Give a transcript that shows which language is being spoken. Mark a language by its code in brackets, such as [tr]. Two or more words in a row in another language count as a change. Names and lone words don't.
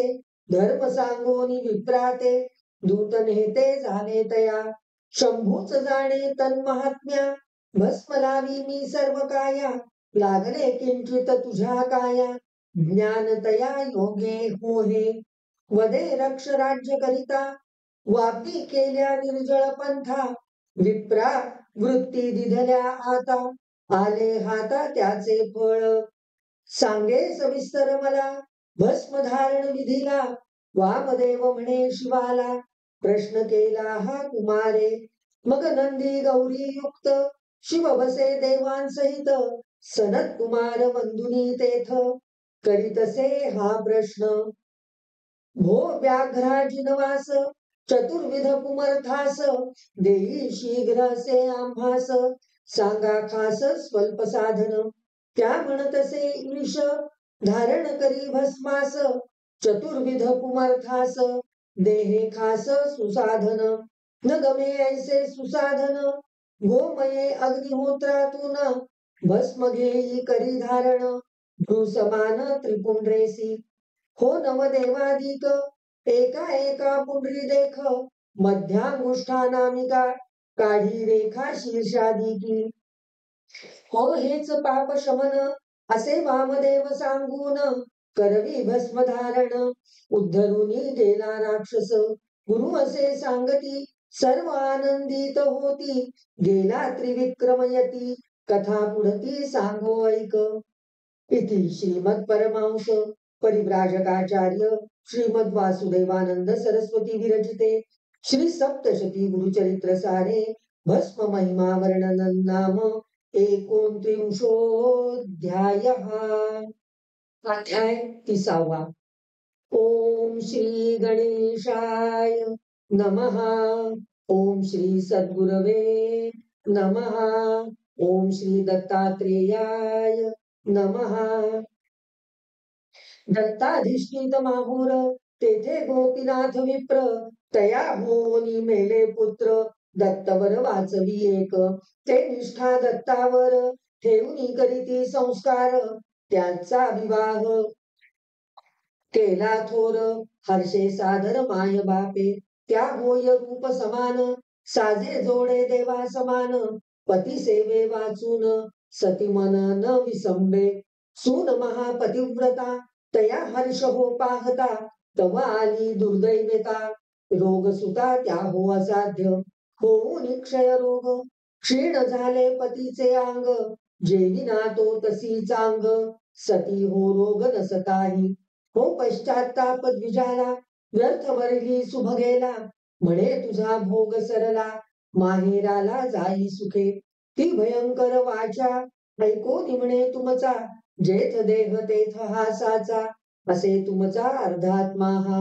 [mr] धर्म सांगोनी विप्राते, दूत नेते झाले तया. शंभूच जाणे तन महात्म्या, भस्म लावी मी सर्व काया. लागले किंचित तुझ्या काया, ज्ञान तया योगे हो हे. वदे रक्ष राज्य करिता, वापी केल्या निर्जळ पंथा. विप्रा वृत्ती दिधल्या आता, आले हाता त्याचे फळ. सांगे सविस्तर मला, भस्म धारण विधीला. वामदेव म्हणे शिवाला, प्रश्न केला हा कुमारे. मग नंदी गौरी युक्त, शिव बसे देवांसहित. सनत कुमार वंदुनी तेथ, करीतसे हा प्रश्न. भो व्याघ्राजिनवास, चतुर्विध पुमर्थास. देई शीघ्र से आम्हास, सांगा खास स्वल्प साधन. त्या म्हणतसे ईश, धारण करी भस्मास. चतुर्विध पुमर्थास, देहे खास सुसाधन. न गमे ऐसे सुसाधन, गोमये अग्निहोत्रातून. भस्म घेई करी धारण, भ्रूसमान त्रिपुंड्रेसी. हो नवदेवाधिक, एका एका पुंडरी देख. मध्यांगुष्ठानामिका, काढी रेखा शीर्षाधिकी. हो हेच पाप शमन, असे वामदेव सांगून. करवी भस्म धारण, उद्धरुनी गेला राक्षस. गुरु असे सांगती, सर्व आनंदित होती. गेला त्रिविक्रमयती, कथा पुढती सांगो ऐक. [sa] इति श्रीमद परमहंस परिव्राजकाचार्य श्रीमद वासुदेवानंद सरस्वती विरचिते श्री सप्तशती गुरुचरित्र सारे भस्म महिमा वर्णनं नाम 29ोऽध्यायः. अध्याय 30. ओम श्री गणेशाय नमः. ओम श्री सद्गुरवे नमः. ओम श्री दत्तात्रेयाय नमः. [mr] दत्ताधिष्ठित माहुर, तेथे गोपीनाथ विप्र. तया होनी मेले पुत्र, दत्तवर वाचवी एक. ते निष्ठा दत्तावर, ठेवून करीती संस्कार. त्यांचा विवाह केला थोर, हर्षे सादर माय बापे. त्या होय रूप समान, साजे जोडे देवा समान. पती सेवे वाचून, सती मन न विसंबे. सून महापतिव्रता, तया हर्ष हो पाहता. तव आली दुर्दैवेता, रोग सुता त्या हो असाध्य. होऊन क्षय रोग, क्षीण झाले पतीचे अंग. जेविना तो तसी चांग, सती हो रोग नसताही. हो पश्चाताप द्विजाला, व्यर्थ वरली शुभ गेला. म्हणे तुझा भोग सरला, माहेराला जाई सुखे. ती भयंकर वाचा, ऐको निमणे तुमचा. जेथ देह तेथ हा साचा, असे तुमचा अर्धात्मा हा.